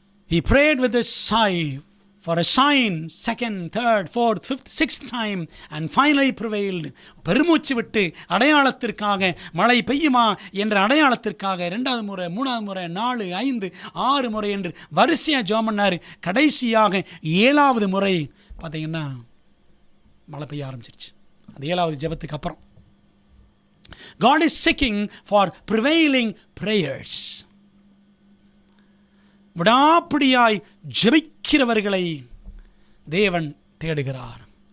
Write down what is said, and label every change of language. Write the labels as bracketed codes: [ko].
[en] He prayed with a sigh for a sign, 2nd, 3rd, 4th, 5th, 6th time and finally prevailed. [ta] பெருமூச்சு விட்டு அடையாளத்திற்காக மழை பெய்யுமா என்ற அடையாளத்திற்காக 2வது முறை, 3வது முறை, 4, 5, 6 முறை என்று வரிசையாக ஜெபம் பண்ணார். கடைசியாக 7வது முறை பார்த்தீங்கன்னா மழை பெய்ய ஆரம்பிச்சிருச்சு. அந்த 7வது ஜெபத்துக்கு அப்புறம். [en] God is seeking for prevailing prayers. [ta] விடாப்பிடியாய் ஜெபிக்கிறவர்களை தேவன் தேடுகிறார்.